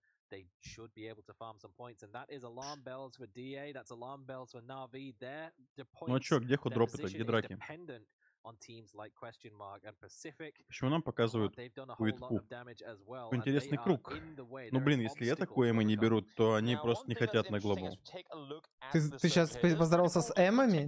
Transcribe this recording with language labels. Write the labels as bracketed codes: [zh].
[en] they should be able to farm some points, and that is alarm bells for DA. That's alarm bells for Na'Vi. Their [ru] Ну а чё, где худропы-то, где драки? [en] On teams like Question Mark and Pacific. [ru] Почему нам показывают Уитпу? Интересный круг. Ну блин, если это коэмы не берут, то они просто не хотят на глобал. Ты сейчас поздоровался с эмами?